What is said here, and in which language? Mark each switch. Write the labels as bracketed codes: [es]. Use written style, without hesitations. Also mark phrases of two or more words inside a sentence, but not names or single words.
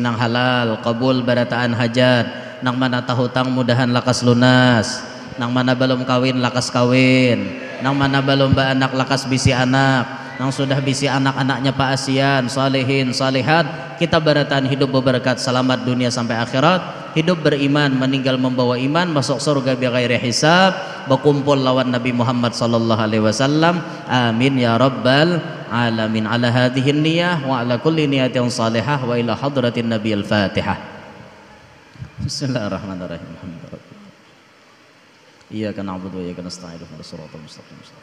[bjn] nang halal, kabul barataan hajat, nang mana tahu hutang mudahan lakas lunas, nang mana belum kawin lakas kawin, nang mana belum anak lakas bisi anak, nang sudah bisi anak-anaknya Pak Asian, salihin, salihat, kita barataan hidup berberkat, selamat dunia sampai akhirat, hidup beriman, meninggal membawa iman, masuk surga [ar] بغير حساب, [bjn] berkumpul lawan Nabi Muhammad [ar] صلى الله عليه وسلم. آمين يا رب العالمين. على هذه النية وعلى كل نية صالحة وإلى حضرة النبي الفاتحة. بسم الله الرحمن الرحيم إياك نعبد وإياك نستعين. اهدنا الصراط المستقيم.